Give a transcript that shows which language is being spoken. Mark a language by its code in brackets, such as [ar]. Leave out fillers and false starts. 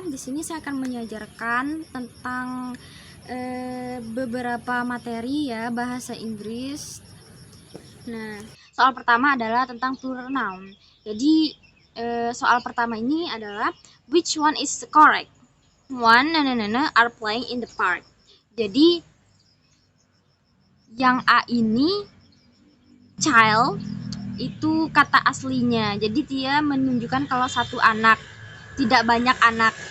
[id] Di sini saya akan mengajarkan tentang beberapa materi ya bahasa Inggris. Nah, soal pertama adalah tentang plural noun. Jadi soal pertama ini adalah [en] which one is correct? One are playing in the park. [id] Jadi yang A ini child itu kata aslinya. Jadi dia menunjukkan kalau satu anak, tidak banyak anak.